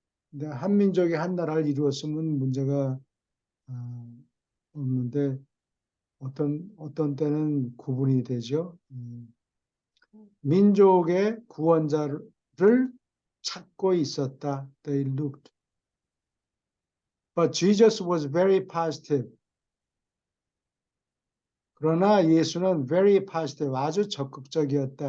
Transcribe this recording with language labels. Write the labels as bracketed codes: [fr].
[ko] 근데 한 민족이 한 나라를 이루었으면 문제가 없는데 어떤 때는 구분이 되죠. 민족의 구원자를 찾고 있었다. [en] They looked. But Jesus was very positive. [ko] 그러나 예수는 [en] very positive, [ko] 아주 적극적이었다.